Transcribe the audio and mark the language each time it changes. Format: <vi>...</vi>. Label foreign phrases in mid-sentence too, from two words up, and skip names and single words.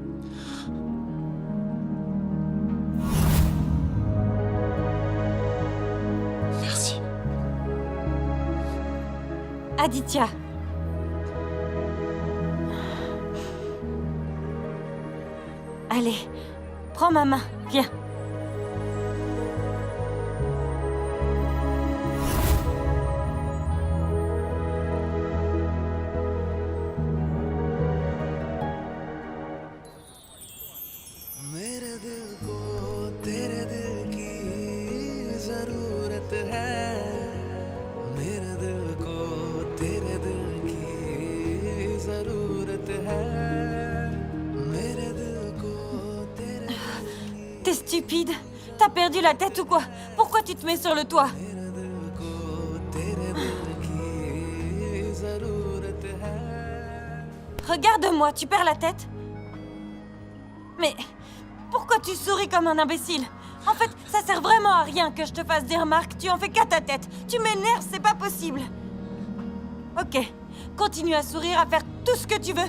<fr>Merci. Aditya. Allez, prends ma main, viens.</fr> <hi>मेरे दिल को तेरे दिल की जरूरत है मेरे दिल को तेरे दिल की जरूरत है मेरे दिल को तेरे</hi> <fr>T'es stupide. T'as perdu la tête ou quoi? Pourquoi tu te mets sur le toit?</fr> <hi>दिल को तेरे दिल की जरूरत है</hi> <fr>Regarde-moi, tu perds la tête? Mais pourquoi tu souris comme un imbécile? En fait, ça sert vraiment à rien que je te fasse des remarques. Tu en fais qu'à ta tête. Tu m'énerves, c'est pas possible. Ok, continue à sourire, à faire tout ce que tu veux.</fr>